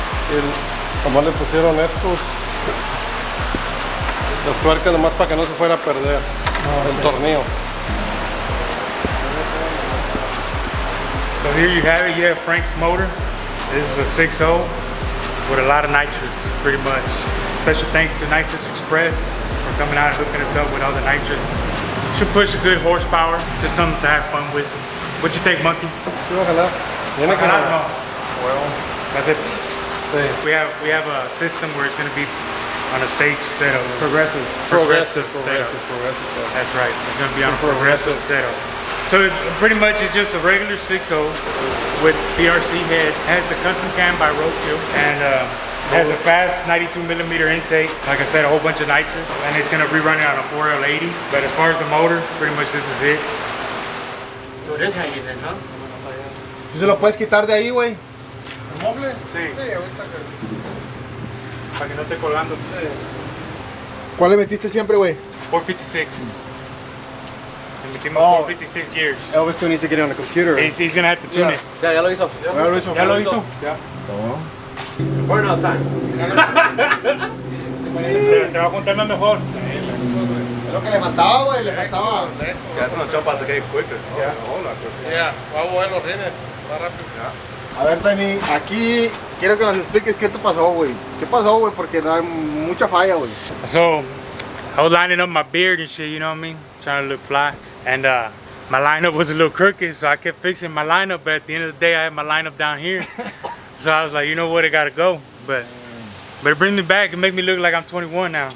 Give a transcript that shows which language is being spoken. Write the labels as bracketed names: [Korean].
[Spanish] Sí, nomás le pusieron estos. Las tuercas nomás para que no se fuera a perder el tornillo. [English] So here you have it, you have Frank's motor. This is a 6.0 with a lot of nitrous, pretty much. Special thanks to Nitrous Express for coming out and hooking us up with all the nitrous. Should push a good horsepower, just something to have fun with. What you think, Monkey? [Spanish] Sí, ojalá. Viene con No. huevo. [English] That's it. Psst, psst. [Spanish] Sí. [English] We have a system where it's going to be on a stage setup. Progressive. Setup. That's right. It's going to be on a progressive setup. So pretty much it's just a regular 6.0 with PRC heads. Has the custom cam by Roadkill and has a fast 92mm intake. Like I said, a whole bunch of nitrous, and it's gonna be running on a 4L80. But as far as the motor, pretty much this is it. So it is hanging then, huh? [Spanish] ¿Y se lo puedes quitar de ahí, güey? ¿El mofle? Sí. Sí, ahorita que... Para que no esté colgando. ¿Cuál le metiste siempre, güey? 456. Le metimos 456 gears. [English] Elvis still needs to get it on the computer. He's gonna have to tune it. [Spanish] Ya lo hizo. Ya lo hizo. ¿Ya lo hizo? Ya. [English] Burnout time. [Spanish] Se va juntando mejor. Es lo que le faltaba, güey. Le faltaba. [English] That's gonna jump out the gate quicker. [Spanish] Ya, va a mover los rines. Más rápido. A ver, Dani, aquí quiero que nos expliques qué te pasó, güey. ¿Qué pasó, güey? Porque hay mucha falla, güey. [English] So, I was lining up my beard and shit, you know what I mean? Trying to look fly. And my lineup was a little crooked, so I kept fixing my lineup, but at the end of the day, I had my lineup down here. So I was like, you know what, I gotta go. But it brings me back and make me look like I'm 21 now.